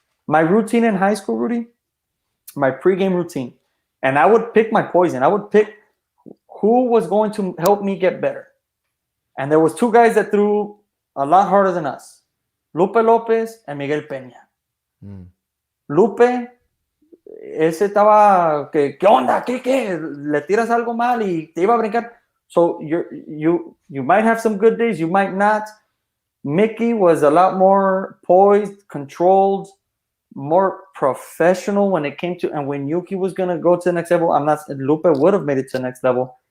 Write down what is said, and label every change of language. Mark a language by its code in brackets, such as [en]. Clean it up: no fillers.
[en] My routine in high school, Rudy, my pregame routine, and I would pick my poison. I would pick who was going to help me get better. And there was two guys that threw a lot harder than us, Lupe Lopez and Miguel Peña. [es] Lupe, ese estaba, ¿qué onda? ¿Qué? Le tiras algo mal y te iba a brincar. [en] So you might have some good days, you might not. Mickey was a lot more poised, controlled, more professional when it came to, and when Yuki was going to go to the next level, Lupe would have made it to the next level.